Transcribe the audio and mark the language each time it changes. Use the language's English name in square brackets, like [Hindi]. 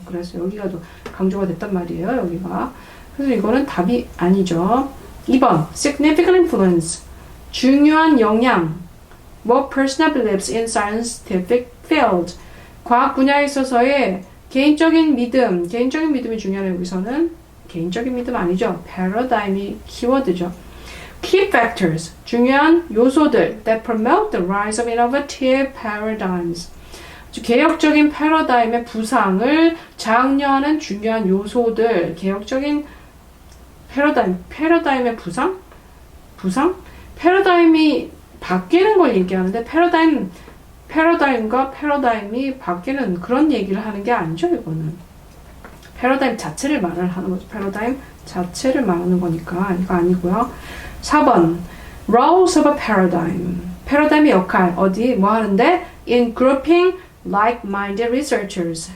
[Korean] 그래서 여기가 더 강조가 됐단 말이에요. 여기가. 그래서 이거는 답이 아니죠. 2번 [English] significant influence, [Korean] 중요한 영향. [English] What personal beliefs in scientific field. [Korean] 과학 분야에 있어서의 개인적인 믿음이 중요해요. 여기서는 개인적인 믿음 아니죠. 패러다임이 키워드죠. [English] Key factors, [Korean] 중요한 요소들 [English] that promote the rise of innovative paradigms. [Korean] 개혁적인 패러다임의 부상을 장려하는 중요한 요소들. 개혁적인 패러다임의 부상? 패러다임이 바뀌는 걸 얘기하는데 패러다임과 패러다임이 바뀌는 그런 얘기를 하는 게 아니죠. 이거는 패러다임 자체를 말을 하는 거죠. 패러다임 자체를 말하는 거니까 이거 아니고요. 4번 [English] roles of a paradigm. [Korean] 패러다임의 역할, 어디, 뭐 하는데? [English] In grouping like-minded researchers.